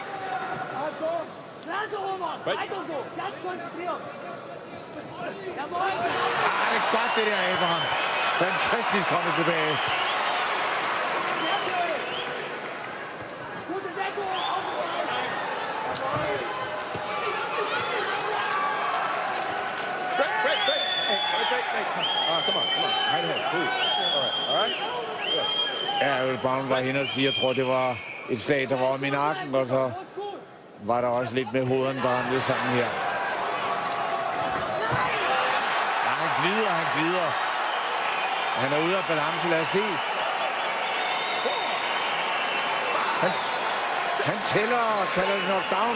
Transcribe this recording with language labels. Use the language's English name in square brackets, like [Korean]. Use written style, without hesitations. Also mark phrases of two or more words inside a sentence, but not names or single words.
[German] Klasse, Robert. Weiter so. Ganz konzentriert. Jawohl. [Danish] Det er godt, det der, Abraham. Fantastisk kommet tilbage. [German] Gute Deckung. [English] Break. Hey. Come on. Right ahead, please. All right. [Danish] Ja, Ølbaum var henne og sige, jeg tror, det var et slag, der var om i nakken, og så var der også lidt med hovederne, der ramte sammen her. Ja, han glider. Han er ude af balance, lad os se. Han tæller og kalder det knockdown.